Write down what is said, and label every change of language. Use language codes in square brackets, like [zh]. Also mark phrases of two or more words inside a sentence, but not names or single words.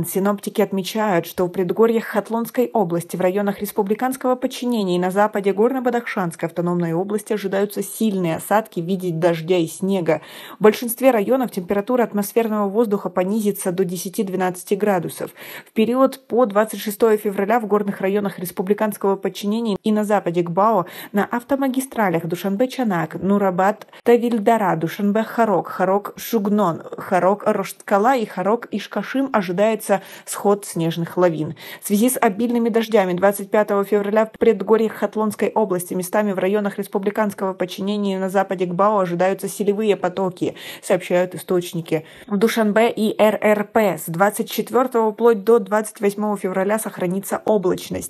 [ru] Синоптики отмечают, что в предгорьях Хатлонской области, в районах республиканского подчинения и на западе Горно-Бадахшанской автономной области ожидаются сильные осадки в виде дождя и снега. В большинстве районов температура атмосферного воздуха понизится до 10-12 градусов. В период по 26 февраля в горных районах республиканского подчинения и на западе Гбао на автомагистралях Душанбе-Чанак, Нурабад-Тавильдара, Душанбе-Харок, Харок-Шугнон, Харок-Рошткала и Харок-Ишкашим ожидается сход снежных лавин. В связи с обильными дождями 25 февраля в предгорьях Хатлонской области, местами в районах республиканского подчинения на западе Гбао ожидаются селевые потоки, сообщают источники. В Душанбе и РРП с 24 вплоть до 28 февраля сохранится облачность.